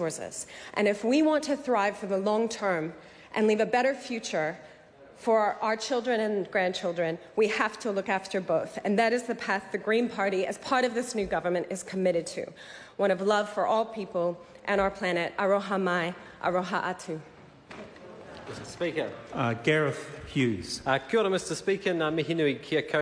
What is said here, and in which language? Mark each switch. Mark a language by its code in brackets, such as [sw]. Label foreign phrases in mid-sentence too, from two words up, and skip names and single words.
[en] And if we want to thrive for the long term and leave a better future for our children and grandchildren, we have to look after both. And that is the path the Green Party, as part of this new government, is committed to. One of love for all people and our planet. [mi] Aroha mai, aroha atu. [en] Mr. Speaker. Gareth Hughes. [mi] Kia ora, [en] Mr. Speaker. [mi] Nā mihi nui kia